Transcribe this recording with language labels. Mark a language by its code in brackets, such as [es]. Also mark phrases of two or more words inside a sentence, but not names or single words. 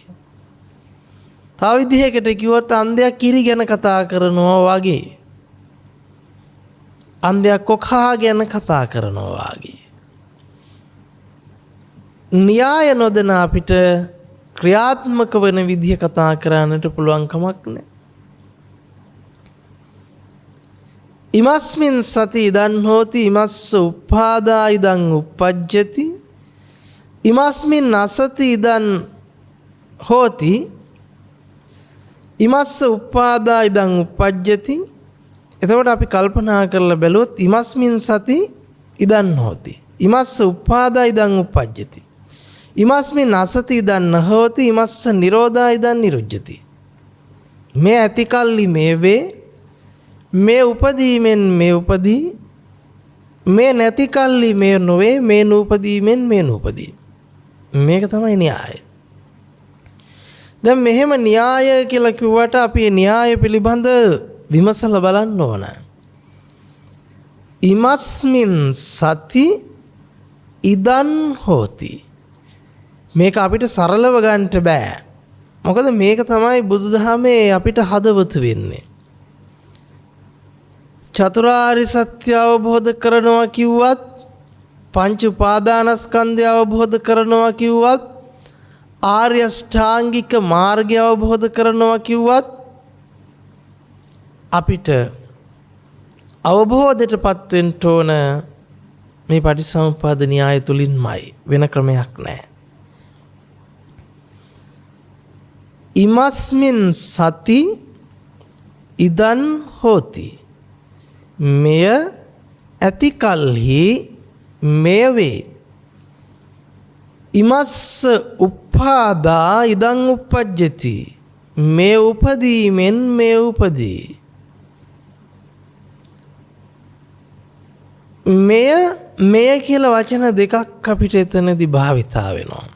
[si] තව විදිහකට කිව්වොත් අන්ධයා කිරි ගැන කතා කරනවා වගේ. අන්ධයා කොකා ගැන කතා කරනවා වගේ. න්‍යාය නොදැන අපිට ක්‍රියාත්මක වෙන විදිහ කතා කරන්නට පුළුවන් කමක් නැහැ. [pi] ඉමස්මින් සති ඉදන් හෝති ඉමස්ස උප්පාදා ඉදන් උප්පජ්ජති ඉමස්මින් අසති ඉදන් හෝති ඉමස්ස උප්පාදා ඉදන් උප්පජ්ජති. [si] එතකොට අපි කල්පනා කරලා බැලුවොත් [pi] ඉමස්මින් සති ඉදන් හෝති ඉමස්ස උප්පාදා ඉදන් උප්පජ්ජති ඉමස්මින් අසති ඉදන් නහෝති ඉමස්ස නිරෝධා ඉදන් නිරුජ්ජති. [si] මේ ඇති කල්ලි මේ වේ, මේ උපදීමෙන් මේ උපදී, මේ නැති කල්ලි මේ නොවේ, මේ නූපදීමෙන් මේ නූපදී. මේක තමයි න්‍යාය. දැන් මෙහෙම න්‍යාය කියලා කිව්වට අපි න්‍යාය පිළිබඳ විමසලා බලන්න ඕන. [pi] ඉමස්මින් සති ඉදන් හෝති. [si] මේක අපිට සරලව ගන්නට බෑ. මොකද මේක තමයි බුදුදහමේ අපිට හදවත වෙන්නේ. චතුරාර්ය සත්‍ය අවබෝධ කරනවා කිව්වත්, පංච උපාදානස්කන්ධය අවබෝධ කරනවා කිව්වත්, ආර්ය ශ්‍රාංගික මාර්ගය අවබෝධ කරනවා කිව්වත් අපිට අවබෝධයටපත් වෙන්න ඕන මේ පටිච්චසමුප්පාද න්‍යාය තුලින්මයි. වෙන ක්‍රමයක් නැහැ. [pi] ඉමස්මින් සති ඉදන් හෝති. [si] මෙය ඇති කල්හි මෙය වේ. [pi] ඉමස්ස උප්පාදා ඉදන් උප්පජ්ජති. [si] මේ උපදීමෙන් මේ උපදී. මෙය කියලා වචන දෙකක් අපිට එතනදී භාවිතා වෙනවා.